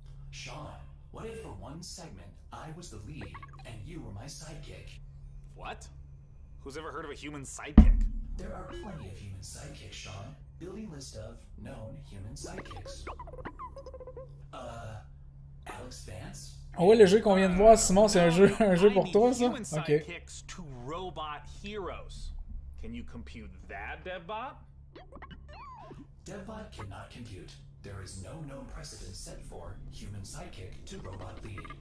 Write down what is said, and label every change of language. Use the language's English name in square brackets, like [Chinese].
[English] Sean, what if for one segment I was the lead and you were my sidekick? What? Who's ever heard of a human sidekick? There are plenty of human sidekicks, Sean. Building list of known human sidekicks. Alex Vance? [French] Ah ouais, le jeu qu'on vient de voir, Simon, c'est un jeu pour toi, ça? [English] Human Ok. sidekicks to robot heroes. Can you compute that, DevBot? DevBot cannot compute. There is no known precedent set for human sidekick to robot lead.